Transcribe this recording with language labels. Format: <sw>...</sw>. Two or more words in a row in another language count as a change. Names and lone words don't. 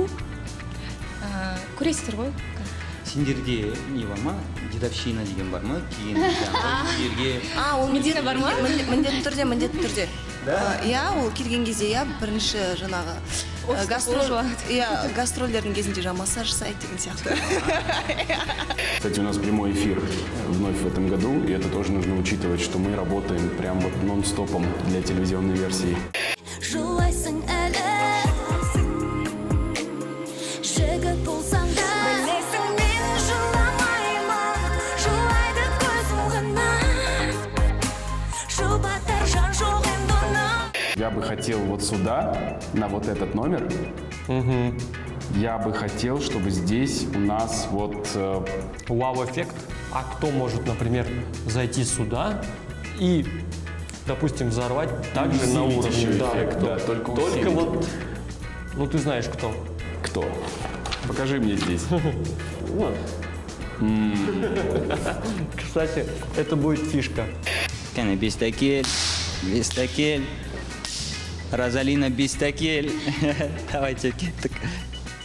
<kk>Көресіздер ғой? Сендерде не бар ма? Дедовщина деген бар ма? Кейін жерге... Ол Медина бар ма? Міндетті түрде. Иә, ол келген кезде, иә, бірінші жаңағы гастрольдердің кезінде массаж жасайды деген сияқты.</kk> <ru>Кстати, у нас прямой эфир вновь в этом году, и это тоже нужно учитывать, что мы работаем прям вот нон-стопом для телевизионной версии.</ru> <kk>Жылайсың әлі жігіт болсаң да білесің мен жыламаймын жылайды көзім ғана жұбатар жан жоқ енді оны.</kk> <ru>Я бы хотел вот сюда, на вот этот номер, я бы хотел, чтобы здесь у нас вот... Вау-эффект. А кто может, например, зайти сюда и, допустим, взорвать также на Усилить уровне? еще Да, эффект, кто? да, только Только усилить. вот, ну ты знаешь кто. Кто? Покажи мне здесь. Вот. Кстати, это будет фишка.</ru> <kk>Кәне, бестакель. Розалина, бестакель. Давайте кеттік.</kk>